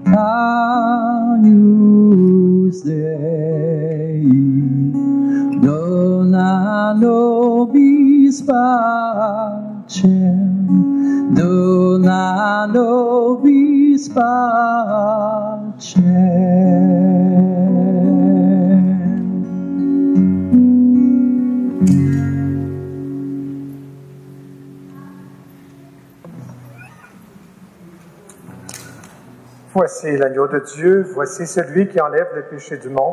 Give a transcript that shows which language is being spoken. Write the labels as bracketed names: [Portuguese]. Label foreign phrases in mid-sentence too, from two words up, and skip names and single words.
[Latin] Agnus Dei, dona nobis pacem, dona nobis pacem. [French] Voici l'agneau de Dieu, voici celui qui enlève le péché du monde.